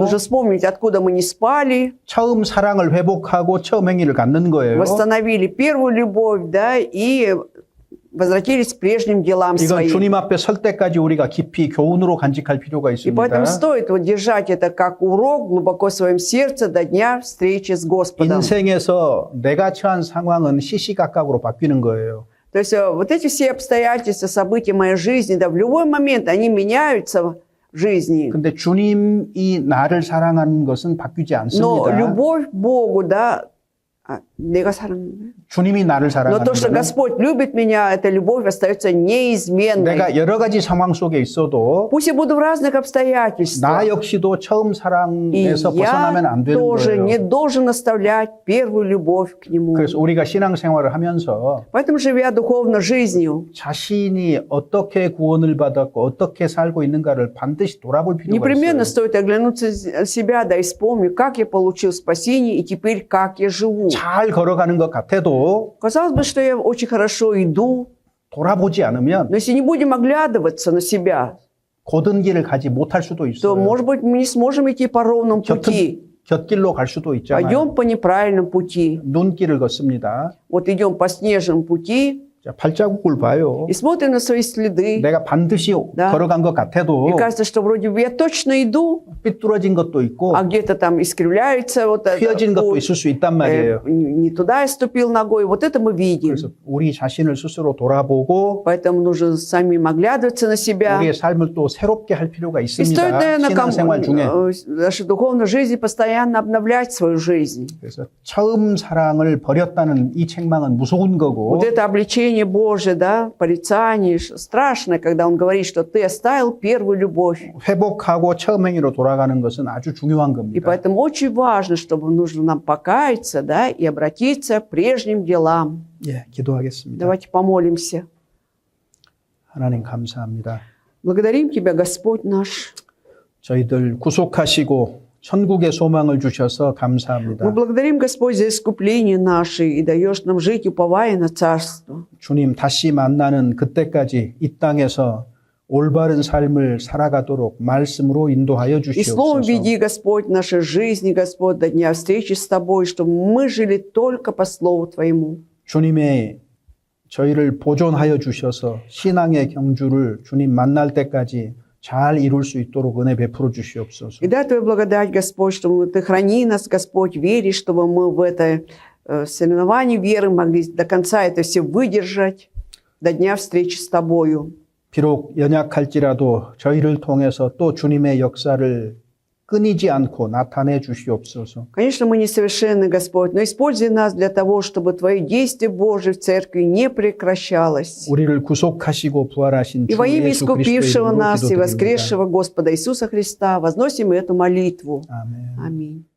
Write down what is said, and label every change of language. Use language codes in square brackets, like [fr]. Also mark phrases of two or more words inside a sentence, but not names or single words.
[ru] Нужно вспомнить, откуда мы не спали, [ko] 처음 사랑을 회복하고 처음 행위를 갖는 거예요. [ru] восстановили первую любовь, да, и возвратились к прежним делам [ko] 이건 [ru] своим. [ko] 주님 앞에 설 때까지 우리가 깊이 교훈으로 간직할 필요가 [ru] И [ko] 있습니다. [ru] поэтому стоит вот держать это как урок глубоко в своем сердце до дня встречи с Господом. [ko] 인생에서 내가 처한 상황은 시시각각으로 바뀌는 거예요. [ru] То есть вот эти все обстоятельства, события моей жизни, да, в любой момент они меняются в жизни. [ko] 근데 주님이 나를 사랑하는 것은 바뀌지 [ru] Но [ko] 않습니다. [ru] любовь к Богу, да, [ko] 내가 사랑하는. 주님이 나를 [ru] Но [ko] 사랑하는 [ru] то, что [ko] 거는 [ru] Господь любит меня, эта любовь остается неизменной. [ko] 내가 여러 가지 상황 속에 있어도 [ru] Пусть я буду в разных обстоятельствах. [ko] 나 역시도 처음 [ru] И [ko] 사랑에서 벗어나면 [ru] я [ko] 안 되는 [ru] тоже не [ko] 거예요. [ru] должен оставлять первую любовь к Нему. [ko] 그래서 우리가 신앙생활을 하면서 [ru] Поэтому, живя духовно жизнью, [ko] 자신이 어떻게 구원을 받았고 어떻게 살고 있는가를 반드시 돌아볼 필요가 [ru] непременно [ko] 있어요. [ru] стоит оглянуться на себя, да, и вспомнить, как я получил спасение и теперь как я живу. [ko] 잘 걸어가는 것 같아도 [ru] Казалось бы, что я очень хорошо иду, [ko] 돌아보지 않으면 [ru] но если не будем оглядываться на себя, [ko] 곧은 길을 가지 못할 수도 [ru] то, [ko] 있어요. [ru] может быть, мы не сможем идти по ровному пути. [ko] 곁길로 갈 수도 있잖아요. [ru] Пойдем по неправильному пути. [ko] 눈길을 걷습니다. [ru] Вот идем по снежному пути [ko] 자, 발자국을 봐요. [ru] и смотрим на свои следы. [ko] 내가 반드시 [ru] Да. [ko] 걸어간 것 같아도 [ru] И кажется, что вроде бы я точно иду, [ko] 삐뚤어진 것도 있고 [ru] а где-то там искривляется вот этот [ko] 휘어진 것도 [ru] путь. [ko] 있을 수 있단 말이에요. [ru] Не туда я ступил ногой. Вот это мы видим. [ko] 그래서 우리 자신을 스스로 돌아보고 [ru] Поэтому нужно самим оглядываться на себя. [ko] 우리의 삶을 또 새롭게 할 필요가 [ru] И стоит, [ko] 있습니다. [ru] наверное, [ko] 신앙생활 중에. [ru] наша духовная жизнь постоянно обновлять свою жизнь. [ko] 그래서 처음 사랑을 버렸다는 이 책망은 무서운 거고 [ru] Вот это обличение Божие, да, порицание, страшно, когда Он говорит, что ты оставил первую любовь. [ko] 회복하고 처음 행위로 돌아가는 것은 아주 중요한 [ru] И [ko] 겁니다. [ru] поэтому очень важно, чтобы нужно нам покаяться, да, и обратиться к прежним делам. [ko] 예, 기도하겠습니다. [ru] Давайте помолимся. [ko] 하나님 감사합니다. [ru] Благодарим Тебя, Господь наш. [ko] 저희들 구속하시고 천국의 소망을 주셔서 감사합니다. [ru] Мы благодарим, Господь, за искупление наше и даешь нам жить, уповая на Царство. [ko] 주님 다시 만나는 그때까지 이 땅에서 올바른 삶을 살아가도록 말씀으로 인도하여 [ru] И словом [ko] 주시옵소서. [ru] веди, Господь, нашей жизни, Господь, до дня встречи с Тобой, чтобы мы жили только по Слову Твоему. [ko] 주님의 저희를 보존하여 주셔서 신앙의 경주를 주님 만날 때까지 잘 이룰 수 있도록 은혜 베풀어 주시옵소서. [ru] И дай Твою благодать, Господь, чтобы Ты храни нас, Господь, веришь, чтобы мы в это соревновании веры могли до конца это все выдержать, до дня встречи с Тобою. [ko] 비록 연약할지라도 저희를 통해서 또 주님의 역사를 끊이지 않고 나타내 주시옵소서. [ru] Конечно, мы несовершенны, Господь, но используй нас для того, чтобы Твое действие Божие в церкви не прекращалось. [ko] 우리를 구속하시고 부활하신 [ru] И [ko] 주 [ru] во имя [ko] 예수 그리스도의 [ru] искупившего [ko] 이름으로 [ru] нас и [ko] 기도드립니다. [ru] воскресшего Господа Иисуса Христа возносим эту молитву. [ko] 아멘. [ru] Аминь.